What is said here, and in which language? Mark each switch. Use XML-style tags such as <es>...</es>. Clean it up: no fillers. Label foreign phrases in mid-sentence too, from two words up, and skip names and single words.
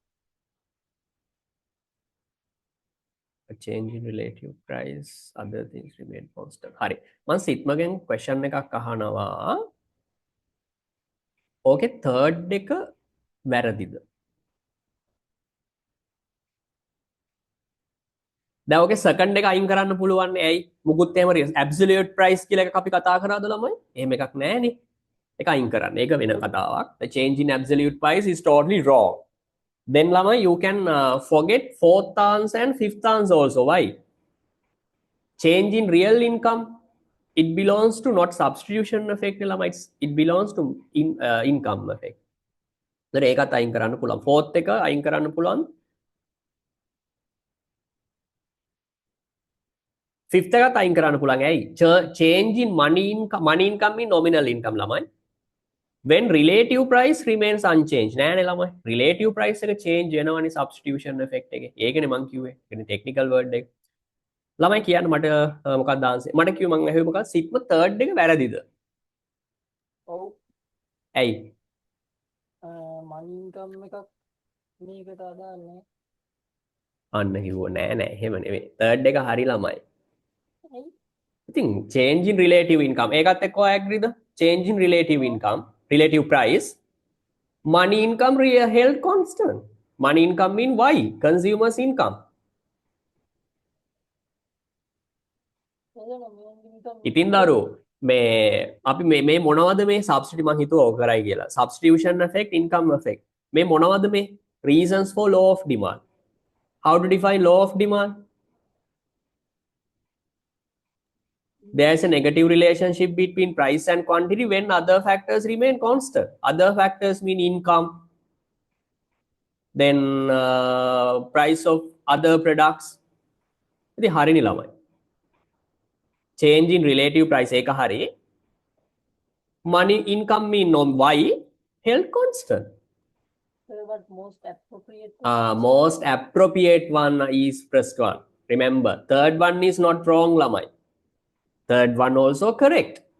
<en>a change in relative price other things remain constant</en> <si>හරි මම සිත්මගෙන් question එකක් අහනවා ඕකේ third එක වැරදිද දැන් ඕකේ second එක අයින් කරන්න පුළුවන් ඇයි මුකුත් එහෙම</si> <en>absolute price</en> <si>කියලා එකක් අපි කතා කරාද ළමයි එහෙම එකක් නැහැනේ ඒක අයින් කරන්න ඒක වෙන කතාවක්</si> <en>the change in absolute price is totally wrong then ළමයි you can forget fourth answer and fifth answer also why change in real income it belongs to not substitution effect it belongs to income effect.</en> <si>ඒතර ඒකත් අයින් කරන්න පුළුවන්. fourth එක අයින් කරන්න පුළුවන්. fifth එකත් අයින් කරන්න පුළුවන්. ඇයි?</si> <en>change in money income in nominal income ළමයි. when relative price remains unchanged.</en> <si>නෑනේ ළමයි.</si> <en>relative price</en> <si>එක change වෙනවනේ</si> <en>substitution effect</en> <si>එකේ. ඒකනේ මං කිව්වේ. ඒකනේ</si> <en>technical word</en> <si>එක. ළමයි කියන්න මට මොකක්ද ආන්සර්? මට කිව්ව මං ඇහුවේ මොකක්ද? sigma third එක වැරදිද? ඔව් ඇයි?</si> <en>money income</en> <si>එකක් මේකට අදාළ නැහැ. අන්න කිව්ව නෑ එහෙම නෙවෙයි. third එක හරි ළමයි. ඇයි? ඉතින්</si> <en>change in relative income</en> <si>ඒකත් එක්ක ඔය ඇග්‍රීද?</si> <en>change in relative income, relative price, money income held constant. Money income mean Y, consumers income.</en> <si>ඉතින් දරු මේ අපි මේ මොනවද මේ substitute මං හිතුවා ඕක කරයි කියලා.</si> <en>substitution effect, income effect.</en> <si>මේ මොනවද මේ</si> <en>reasons for law of demand? How to define law of demand? There is a negative relationship between price and quantity when other factors remain constant. Other factors mean income, then price of other products.</en> <si>ඉතින් හරිනේ ළමයි.</si> <en>Change in relative price එක හරි. Money income mean on Y held constant. But most appropriate most appropriate one is first one. Remember, third one is not wrong ළමයි. Third one also correct.</en>